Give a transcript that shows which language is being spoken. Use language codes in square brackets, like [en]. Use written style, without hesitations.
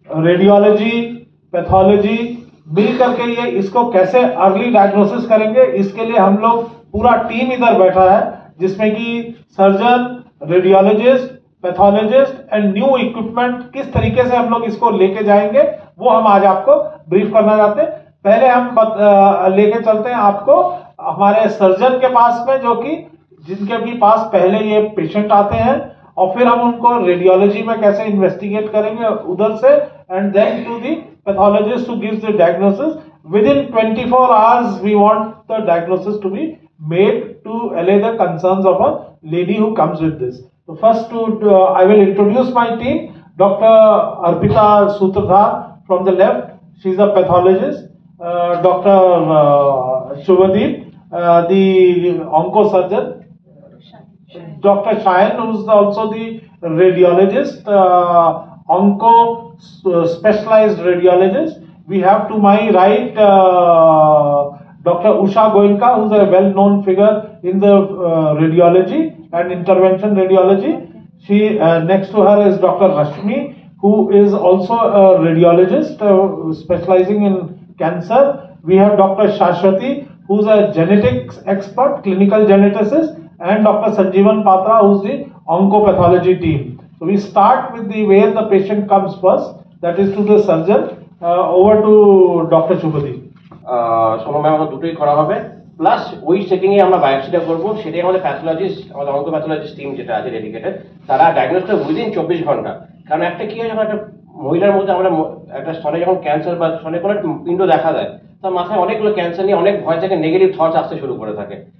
[hi] Radiology, pathology मिल करके ये इसको कैसे अर्ली डायग्नोसिस करेंगे, इसके लिए हम लोग पूरा टीम इधर बैठा है जिसमें कि surgeon, radiologist, pathologist and new equipment किस तरीके से हम लोग इसको लेके जाएंगे वो हम आज आपको ब्रीफ करना चाहते हैं। पहले हम लेके चलते हैं आपको हमारे सर्जन के पास में जो कि जिनके भी पास पहले ये पेशेंट आते हैं, और फिर हम उनको रेडियोलॉजी में कैसे इन्वेस्टिगेट करेंगे उधर से, [en] And then to the pathologist who gives the diagnosis. Within 24 hours we want the diagnosis to be made to allay the concerns of a lady who comes with this. So first I will introduce my team. Dr. Arpita Sutradhar from the left, she's a pathologist. Dr. Shubhadeep, the oncosurgeon. Dr. Shayan, who is also the radiologist, onco specialized radiologist. We have to my right Dr. Usha Goenka, who is a well-known figure in the radiology and intervention radiology. She next to her is Dr. Rashmi, who is also a radiologist specializing in cancer. We have Dr. Shashwati, who is a genetics expert, clinical geneticist, and Dr. Sanjeevan Patra, who is the oncopathology team. So we start with the where the patient comes first, that is to the surgeon. Over to Dr. Shubhadeep. [bn] সময় আমাদের দুটোই করা হবে, plus ওই সেটিংয়ে আমরা বায়োপসিটা করবো। সেটাই আমাদের প্যাথোলজিস্ট, আমাদের অঙ্কোপ্যাথোলজিস্ট টিম যেটা আছে ডেডিকেটেড, তারা ডায়াগনোসটা উইদিন 24 ঘন্টা। কারণ একটা কি হয়, যখন একটা মহিলার মধ্যে আমরা একটা স্তনে যখন ক্যান্সার বা স্তনে কোনো পিণ্ড দেখা যায়, তার মাথায় অনেকগুলো ক্যান্সার নিয়ে অনেক ভয় থাকে, নেগেটিভ থটস আসতে শুরু করে থাকে।